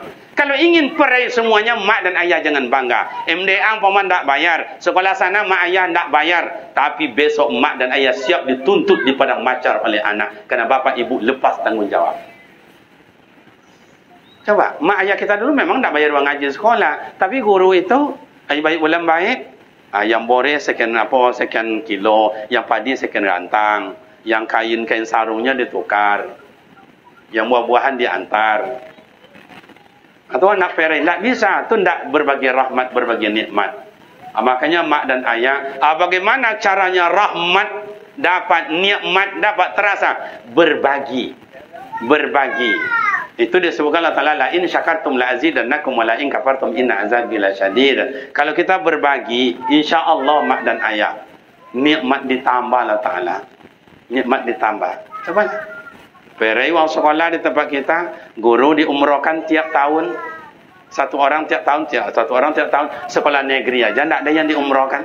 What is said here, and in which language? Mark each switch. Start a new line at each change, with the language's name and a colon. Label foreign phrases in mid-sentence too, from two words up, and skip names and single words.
Malay: Kalau ingin perai semuanya, mak dan ayah jangan bangga. MDA paman tak bayar. Sekolah sana mak ayah tak bayar. Tapi besok mak dan ayah siap dituntut di padang mahsyar oleh anak. Kerana bapak ibu lepas tanggungjawab. Coba, mak ayah kita dulu memang tak bayar uang ngaji sekolah. Tapi guru itu, baik bulan baik. Yang bore sekian kilo. Yang padi sekian rantang. Yang kain sarungnya ditukar. Yang buah-buahan diantar. Atau anak perai. Tak bisa. Itu tak berbagi rahmat, berbagi nikmat. Makanya mak dan ayah. Bagaimana caranya rahmat dapat nikmat, dapat terasa? Berbagi. Berbagi. Itu disebutkan Allah Ta'ala.
Arabic: لئن شكرتم لأزيدنكم ولئن كفرتم إن عذابي لشديد.
Malay: Kalau kita berbagi,
Arabic: إن شاء الله
Malay: mak dan ayah, nikmat ditambah Allah Ta'ala. Nikmat ditambah. Coba. Perai wang sekolah di tempat kita, guru diumrohkan tiap tahun. Satu orang tiap tahun. Sekolah negeri aja, tidak ada yang diumrohkan.